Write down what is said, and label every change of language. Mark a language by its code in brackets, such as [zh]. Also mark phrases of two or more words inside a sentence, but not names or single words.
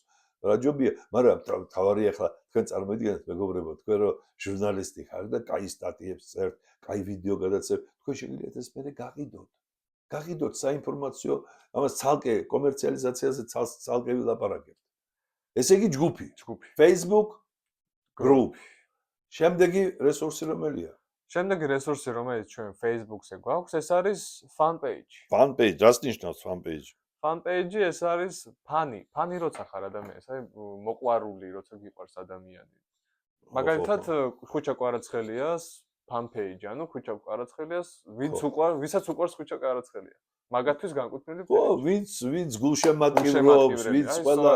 [ka] რაჯობია, მაგრამ თავარი ახლა თქვენ წარმოიდგინეთ მეგობრებო, თქვენ რომ ჟურნალისტი ხარ და კაი სტატიებს წერთ, კაი ვიდეო გადაცემთ, თქვენ შეგიძლიათ ეს მე გაგიდოთ. გაგიდოთ საინფორმაციო, ამას ცალკე კომერციალიზაციაზე ცალკე ვილაპარაკებთ. ესე იგი ჯგუფი. [en] Facebook group. [ka] შემდეგი რესურსი რომელია? შემდეგი რესურსი, რომელიც ჩვენ Facebook-ზე გვაქვს, ეს არის [en] fan page. Fan page, [ka] რას ნიშნავს [en] fan page? Fan page [ka] ეს არის ფანი. ფანი როცა ხარ ადამიანს, აი მოყვარული როცა გიყვარს ადამიანი. მაგალითად, ხუჩა კვარაცხელიას [en] fan page, [ka] ანუ ხუჩა კვარაცხელიას, ვისაც უყვარს ხუჩა კვარაცხელია. მაგათთვის განკუთვნილი ხო, ვინც გულშემატკივრობს, ვინც ყველა